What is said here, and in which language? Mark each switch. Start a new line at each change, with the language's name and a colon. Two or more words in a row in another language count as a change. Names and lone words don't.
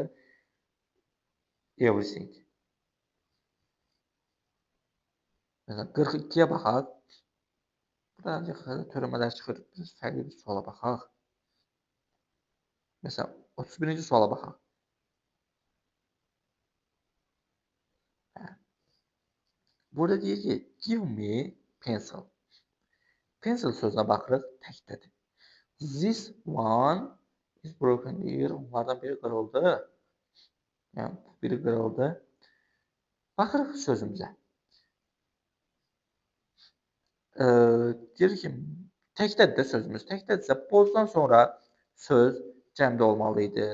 Azerbaijani: Everything. Məsələn, 42-yə baxaq. Burada ancaq törəmələr çıxır. Biz fərqli bir suala baxaq. Məsələn, 31-ci suala baxaq. Burada deyir ki,
English: give me pencil.
Azerbaijani: Pencil sözünə baxırıq, təkdədir.
English: This one is broken deyir.
Azerbaijani: Onlardan biri qırıldı. Yəni, biri qırıldı. Baxırıq sözümüzə. Deyir ki, təkdədir də sözümüz. Təkdədirsə, bozdan sonra söz cəmdə olmalı idi.